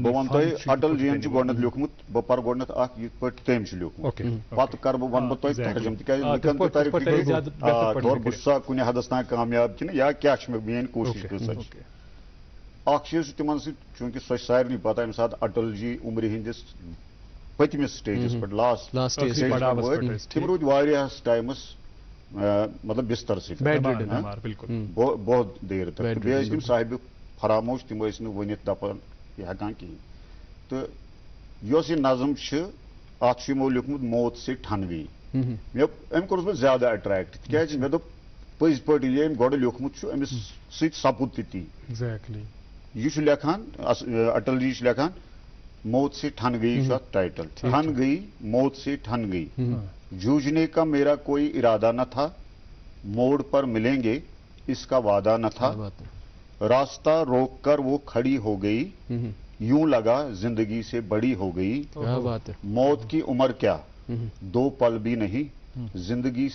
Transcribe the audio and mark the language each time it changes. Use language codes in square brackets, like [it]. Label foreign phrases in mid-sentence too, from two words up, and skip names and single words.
[ks] بہٕ ونہٕ تۄہہِ اٹل جی ین چھُ گۄڈنیتھ لیوٗکھمُت بہٕ پرٕ گۄڈنیتھ اکھ یِتھ پٲٹھۍ تٔمۍ چھُ لیوٗکھمُت پتہٕ کرٕ بہٕ ونہٕ بہٕ تۄہہِ ترجمہٕ تِکیازِ لُکن تہِ ترِ فِکرِ بہٕ چھُس سا کُنہِ حدس تام کامیاب کِنہٕ یا کیٛاہ چھِ مےٚ میٲنۍ کوٗشش کۭژاہ چھِ اکھ چیٖز چھُ تِمن سۭتۍ چوٗنٛکہِ سۄ چھِ سارنٕے پتہ ییٚمہِ ساتہٕ اٹل جی عمرِ ہٕنٛدِس پٔتمِس سٹیجس پٮ۪ٹھ لاسٹ وٲتۍ تِم روٗدۍ واریاہس ٹایمس مطلب بستر سۭتۍ [ur] بہت دیر تک [ks] بیٚیہِ ٲسۍ تِم صاحبہِ فراموش تِم ٲسۍ نہٕ ؤنِتھ دپان یہِ ہٮ۪کان کِہیٖنۍ تہٕ یۄس یہِ نظم چھِ اتھ چھُ یِمو لیوٗکھمُت [ur] موت سے ٹھن گٔیی [ks] أمۍ کوٚرُس بہٕ زیادٕ اٹریکٹ تِکیازِ مےٚ دوٚپ پٔزۍ پٲٹھۍ ییٚلہِ أمۍ گۄڈٕ لیوٗکھمُت چھُ أمِس سۭتۍ سپُد تہِ تی یہِ چھُ لیکھان اٹل جی چھُ لیکھان [ur] موت سے ٹھن گئی [ks] چھُ اتھ ٹائٹل [ur] ٹھن گئی موت سے ٹھن گئی جوجنے کا میرا کوئی ارادہ نہ تھا موڑ پر ملیں گے اس کا وعدہ نہ تھا راستہ روک کر وہ کھڑی ہو گئی یوں لگا زندگی سے بڑی ہو گئی موت کی عمر کیا 2 پل بھی نہیں زندگی